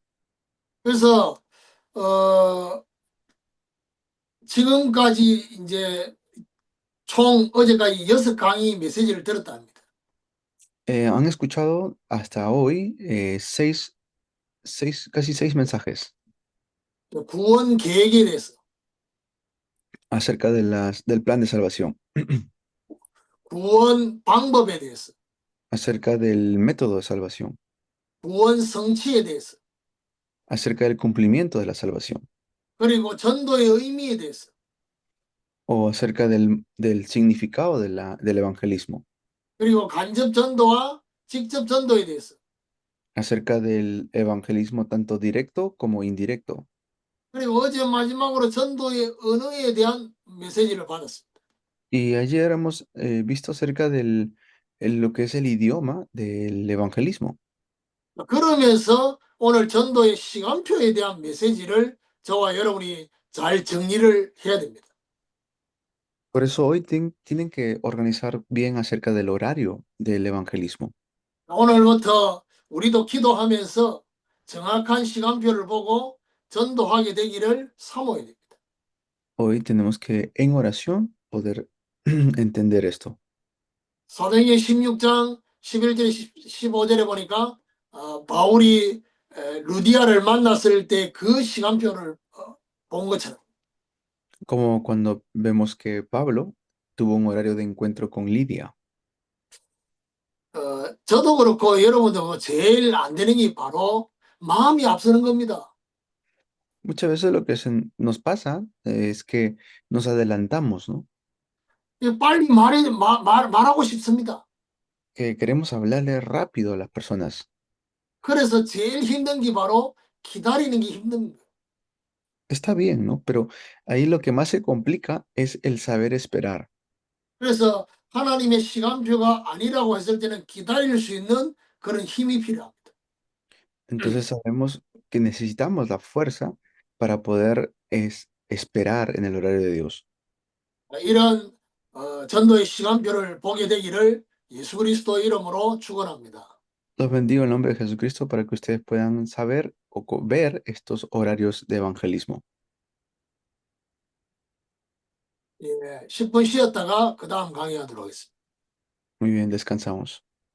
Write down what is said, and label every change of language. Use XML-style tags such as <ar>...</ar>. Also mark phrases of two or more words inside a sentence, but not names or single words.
<ko>그래서 지금까지 이제 총 어제까지 6강의 메시지를 들었답니다.</ko> <es>Han escuchado hasta hoy casi seis mensajes</es> <ko>구원 계획에 대해서,</ko> <es>acerca del plan de salvación,</es> <ko>구원 방법에 대해서,</ko> <es>acerca del método de salvación,</es> <ko>구원 성취에 대해서,</ko> <es>acerca del cumplimiento de la salvación,</es> <ko>그리고 전도의 의미에 대해서,</ko> <es>o acerca del significado del evangelismo,</es> <ko>그리고 간접 전도와 직접 전도에 대해서,</ko> <es>acerca del evangelismo tanto directo como indirecto.</es> <ko>그리고 어제 마지막으로 전도의 언어에 대한 메시지를 받았습니다.</ko> <es>Y ayer hemos visto acerca lo que es el idioma del evangelismo.</es> <ko>그러면서 오늘 전도의 시간표에 대한 메시지를 저와 여러분이 잘 정리를 해야 됩니다.</ko> <es>Por eso hoy tienen que organizar bien acerca del horario del evangelismo.</es> <ko>오늘부터 우리도 기도하면서 정확한 시간표를 보고 전도하게 되기를 사모해야 됩니다.</ko> <es>Hoy tenemos que en oración poder entender esto.</es> <ko>사도행전 16장 11절 15절에 보니까 바울이 루디아를 만났을 때 그 시간표를 본 것처럼</ko> <es>Como cuando vemos que Pablo tuvo un horario de encuentro con Lidia.</es> <ko>저도 그렇고 여러분도 제일 안 되는 게 바로 마음이 앞서는 겁니다.</ko> <es>Muchas veces lo que nos pasa es que nos adelantamos, ¿no?</es> <ko>빨리 말하고 싶습니다.</ko> <es>Que queremos hablarle rápido a las personas.</es> <ko>그래서 제일 힘든 게 바로 기다리는 게 힘든 거예요.</ko> <es>Está bien, ¿no? Pero ahí lo que más se complica es el saber esperar.</es> <ko>그래서 하나님의 시간표가 아니라고 했을 때는 기다릴 수 있는 그런 힘이 필요합니다.</ko> <es>Entonces sabemos que necesitamos la fuerza para poder esperar en el horario de Dios.</es> <ko>이런 전도의 시간표를 보게 되기를 예수 그리스도 이름으로 축원합니다.</ko> <es>Los bendigo en nombre de Jesucristo para que ustedes puedan saber o ver estos horarios de evangelismo.</es> <ko>예, 10분 쉬었다가 그 다음 강의하도록 하겠습니다.</ko> <es>Muy bien, descansamos.</es>